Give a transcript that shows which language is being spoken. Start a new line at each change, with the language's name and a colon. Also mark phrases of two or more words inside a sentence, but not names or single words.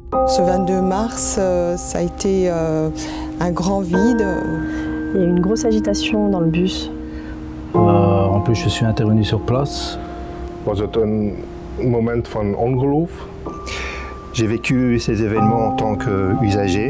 French: Ce 22 mars, ça a été un grand vide. Il y a eu une grosse agitation dans le bus. En plus, je suis intervenu sur place.
Dutch: Was het een moment van ongeloof?
French: J'ai vécu ces événements en tant qu'usager.